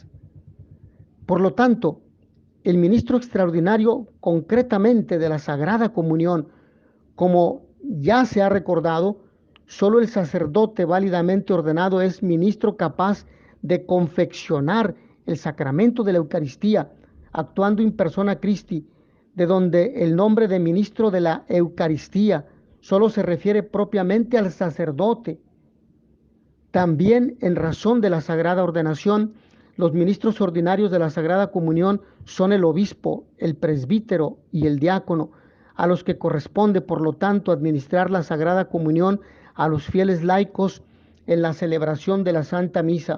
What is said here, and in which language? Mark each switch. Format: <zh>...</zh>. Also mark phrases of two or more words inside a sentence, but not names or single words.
<es>Por lo tanto, el ministro extraordinario concretamente de la Sagrada Comunión, como ya se ha recordado, solo el sacerdote válidamente ordenado es ministro capaz de confeccionar el sacramento de la Eucaristía, actuando</es> <la>in persona Christi,</la> <es>de donde el nombre de ministro de la Eucaristía solo se refiere propiamente al sacerdote. También en razón de la sagrada ordenación, los ministros ordinarios de la Sagrada Comunión son el obispo, el presbítero y el diácono, a los que corresponde, por lo tanto, administrar la Sagrada Comunión a los fieles laicos en la celebración de la Santa Misa.</es>